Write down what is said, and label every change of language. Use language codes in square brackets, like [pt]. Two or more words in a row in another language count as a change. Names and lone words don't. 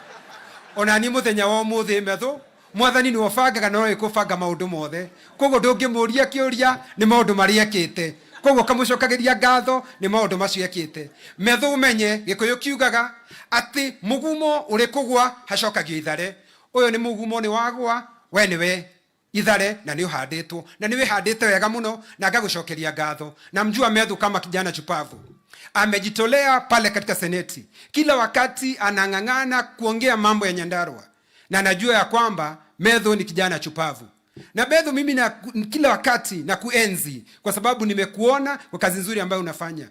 [ki] Ona ni muthenya wa umuthi Medhu, Mwathani ni obangaga no ikubanga maundu mothe, koguo ndungimuria kiuria ni maundu maria ekite, koguo kamucokagiria ngatho ni maundu macio ekite. Medhu umenye gikuyu kiugaga ati mugumo uri kugwa hacokagio ithare. Uyu ni mugumo ni wagwa, we niwe ithare na ni uhanditwo, na niwe handite wega muno, na ngagucokeria ngatho. [sw] Na mjua Medhu kama kijana chupavu, amejitolea pale katika seneti, kila wakati anang'ang'ana kuongea mambo ya Nyandarua, na najua ya kwamba Medhu ni kijana chupavu. Na Medhu mimi kila wakati na kuenzi, kwa sababu nimekuona kwa kazi nzuri ambayo unafanya.